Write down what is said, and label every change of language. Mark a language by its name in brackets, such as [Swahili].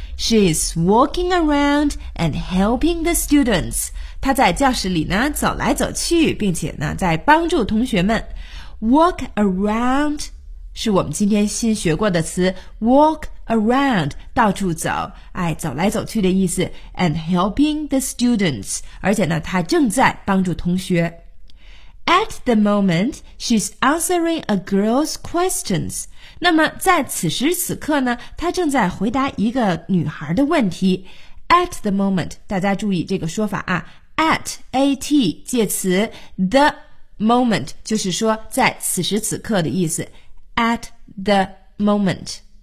[English] She is walking around and helping the students. [Chinese] 他在教室里呢，走来走去，并且呢，在帮助同学们。 [English] Walk around [Chinese] 是我们今天新学过的词。 Walk around 到处走，哎，走来走去的意思。 [English] And helping the students， [Chinese] 而且呢，他正在帮助同学。 [English] At the moment, she's answering a girl's questions. [Chinese] 那么在此时此刻呢，她正在回答一个女孩的问题。 [English] At the moment, [Chinese] 大家注意这个说法啊。At, 介词 the moment, 就是说在此时此刻的意思。 [English] At the moment.